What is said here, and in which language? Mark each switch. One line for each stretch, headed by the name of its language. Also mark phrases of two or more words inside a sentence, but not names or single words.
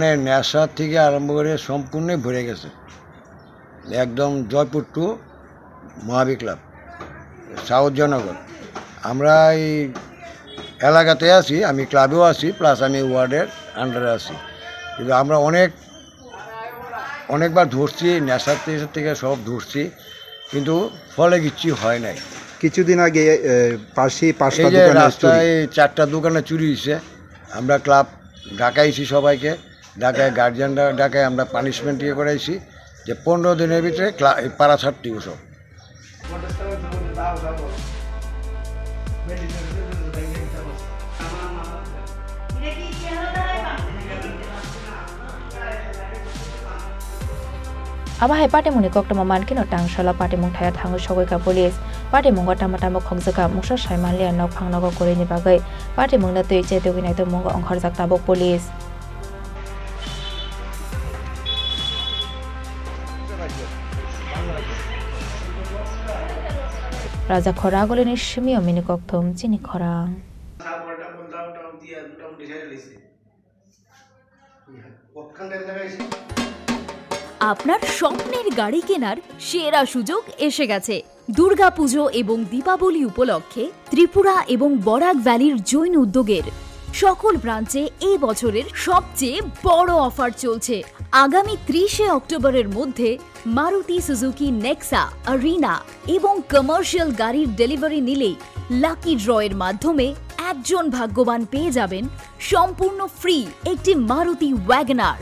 Bangla: নেশার থেকে আরম্ভ করে সম্পূর্ণই ভরে গেছে একদম জয়পুর টু মহাবীর ক্লাব সাউথ জয়নগর আমরা এই এলাকাতে আছি আমি ক্লাবেও আছি প্লাস আমি ওয়ার্ডের আন্ডারে আছি কিন্তু আমরা অনেকবার ধরছি নেশার থেকে সব ধরছি কিন্তু ফলে কিচ্ছু হয় নাই কিছুদিন আগে রাস্তায় 4টা দোকানে চুরি হয়েছে আমরা ক্লাব ডাকাইছি সবাইকে ডাকায় গার্জিয়ানরা ডাকায় আমরা পানিশমেন্ট করাইছি যে 15 দিনের ভিতরে পাড়া ছাড়তে সব
Kok Borok: Abahai party muni koktama mankino tangshala party mung thaya thangu sogoi ka
English: police party
Kok Borok: mungo tama khongjaka mungsa Shaiman lia nok phang nogo kore ni bagai party mungna tei che te winai to mungo onghar jak tabok police Raja khora goleni shimio mini kokthom chini khora
Bangla: আপনার স্বপ্নের গাড়ি কেনার সেরা সুযোগ এসে গেছে দুর্গাপুজো এবং দীপাবলি উপলক্ষে ত্রিপুরা এবং বরাক ভ্যালির জৈন উদ্যোগের সকল ব্রাঞ্চে এই বছরের সবচেয়ে বড় অফার চলছে আগামী 30 অক্টোবরের মধ্যে মারুতি সুজুকি নেক্সা, আরিনা এবং কমার্শিয়াল গাড়ির ডেলিভারি নিলেই
English: lucky draw
Bangla: মাধ্যমে একজন ভাগ্যবান পেয়ে যাবেন সম্পূর্ণ ফ্রি একটি মারুতি ওয়াগনার।